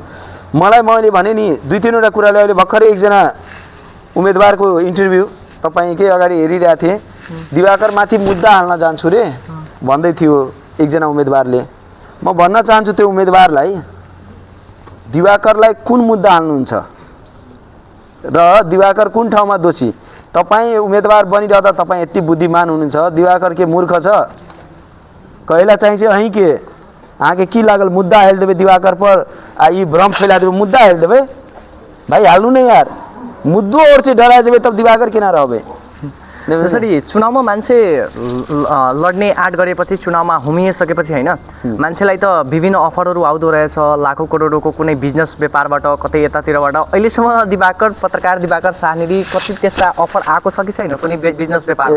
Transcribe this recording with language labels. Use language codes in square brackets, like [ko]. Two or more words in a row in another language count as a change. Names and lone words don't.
[ne] मैले भने नि 2-3 वटा कुराले अहिले भर्खरै एकजना उम्मेदवारको इन्टरभ्यु तपाईकै अगाडि हेरिरहेको थिएँ, दिवाकर माथि मुद्दा हाल्न जान्छु रे भन्दै थियो एकजना उम्मेदवारले। म भन्न चाहन्छु त्यो उम्मेदवारलाई, दिवाकरलाई कुन मुद्दा हाल्नुहुन्छ र दिवाकर कुन ठाउँमा दोषी? तपाई उम्मेदवार बनिरहँदा तपाई यति बुद्धिमान हुनुहुन्छ, दिवाकर के मूर्ख छ? [mai] कहला चाहिए अहीं के आके की लागल मुद्दा हाल देबे दिवाकर पर, आई भ्रम फैला देबे, मुद्दा हाल देबे भाई, हालू नहीं यार, मुद्दों और से डरा जबे तब दिवाकर किना रहबे। [ne] जसरी चुनावमा मान्छे लड्ने आँट गरेपछि चुनावमा हुमिसकेपछि होइन मान्छेलाई त विभिन्न अफरहरू आउँदो रहेछ लाखौँ करोडको कुनै बिजनेस व्यापारबाट कतै यतातिरबाट अहिलेसम्म दिवाकर पत्रकार दिवाकर शाहनेरी कति त्यस्ता अफर आएको छ कि छैन कुनै बिजनेस व्यापार